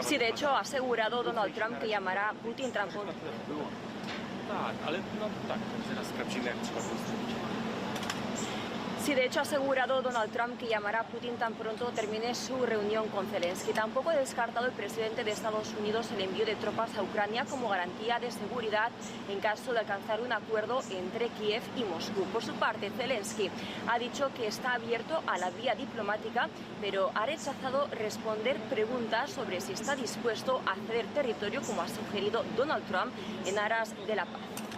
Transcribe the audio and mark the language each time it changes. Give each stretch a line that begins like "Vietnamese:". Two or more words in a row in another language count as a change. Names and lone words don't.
Spanish: hecho ha asegurado Donald Trump que llamará a Putin tan pronto.
Polish: Tak, ale no tak, zaraz sprawdzimy, jak trzeba to zrobić.
Spanish: Sí, de hecho ha asegurado Donald Trump que llamará a Putin tan pronto termine su reunión con Zelensky. Tampoco ha descartado el presidente de Estados Unidos el envío de tropas a Ucrania como garantía de seguridad en caso de alcanzar un acuerdo entre Kiev y Moscú. Por su parte, Zelensky ha dicho que está abierto a la vía diplomática, pero ha rechazado responder preguntas sobre si está dispuesto a ceder territorio, como ha sugerido Donald Trump, en aras de la paz.